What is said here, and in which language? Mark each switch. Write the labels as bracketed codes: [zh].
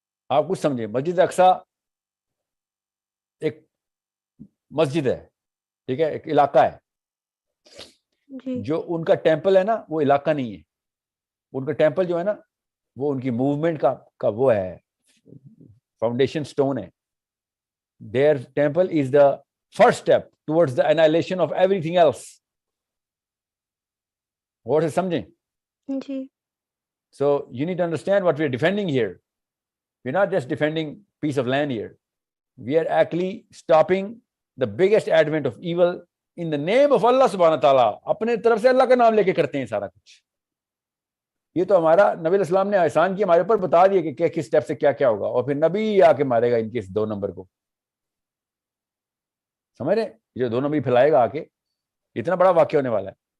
[ur] آپ کچھ سمجھیں، مسجد اقصیٰ ایک مسجد ہے، ٹھیک ہے، ایک علاقہ ہے. جی جو ان کا ٹیمپل ہے نا وہ علاقہ نہیں ہے، ان کا ٹیمپل جو ہے نا وہ ان کی موومنٹ کا وہ ہے، فاؤنڈیشن سٹون ہے. [en] Their temple is the first step towards the annihilation of everything else. [ur] غور سے سمجھیں. جی [en] So you need to understand what we are defending here. We're not just defending piece of land here. We are actually stopping the biggest advent of evil in the name of Allah subhanahu wa ta'ala. [ur] اپنے طرف سے اللہ کا نام لے کے کرتے ہیں سارا کچھ. یہ تو ہمارا نبی علیہ السلام نے احسان کیا، ہمارے اوپر بتا دیا کہ کس اسٹیپ سے کیا ہوگا، اور پھر نبی آ کے مارے گا ان کے اس 2 نمبر کو. سمجھ رہے، جو 2 نمبر پھیلائے گا آ کے، اتنا بڑا واقعہ ہونے والا ہے.